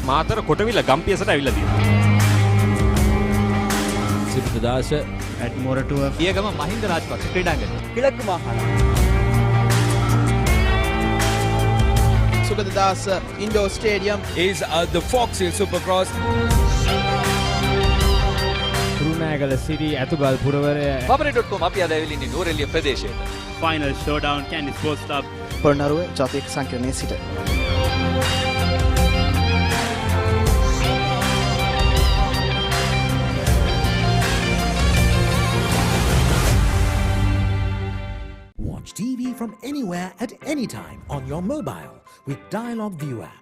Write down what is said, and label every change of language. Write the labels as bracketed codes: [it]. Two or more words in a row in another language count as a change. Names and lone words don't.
[si] මාතර කොටවිල ගම්පියසට ඇවිල්ලා තියෙනවා. සිරිත දාස [en] at Moratuwa [si] පියගම මහින්ද රාජපක්ෂ ක්‍රීඩාංගණය. [ta] கிழக்கு மாகாணம். [en] Sugadadasa Indoor Stadium is the Fox Hill Supercross. [si] රුණෑගල සිරි ඇතුගල් පුරවරය Papare.com අපි අද ඇවිල්ලා ඉන්නේ නෝරෙලිය ප්‍රදේශයට. [en] final showdown Candy Sports Club [si] පොළොන්නරුව ජාතික සංකීර්ණයේ සිට [en] Watch TV from anywhere at any time on your mobile with Dialog View app.